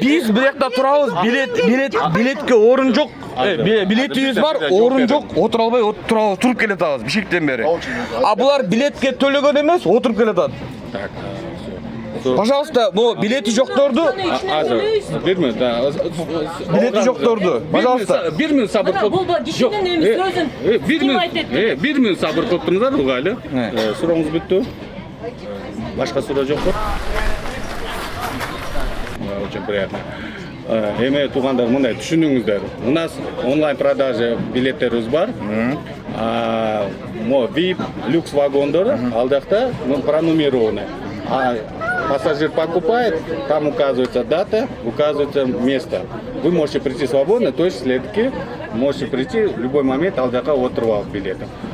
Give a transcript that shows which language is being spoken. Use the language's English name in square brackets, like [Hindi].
[Kyrgyz] Биз буякта турабыз, билетке орун жок. Билетибиз бар, орун жок, отура албай туруп келатабыз Бишкектен бери. А булар билетке төлөгөн эмес, отуруп келатат. Пожалуйста, бу билети жокторду, Бир минут, билети жокторду, пожалуйста. 1 минут сабыр кылып. Бул кишинин эми сөзүн 1 минут сабыр кылып туруңуздар, угайлы. Сурооңуз бүттү. Башка суроо жокпу? [Russian] Очень приятно. [Kyrgyz] Эми туугандар, мындай түшүнүңүздөр. [Russian] У нас онлайн продажа [Kyrgyz] билеттерибиз бар. Мо VIP люкс вагондор алдакта [Russian] пронумерованы. Пассажир покупает, там указывается дата, указывается место. Вы можете прийти свободно, то есть следки можете прийти в любой момент [Kyrgyz] алдакка отуруп алып билетин.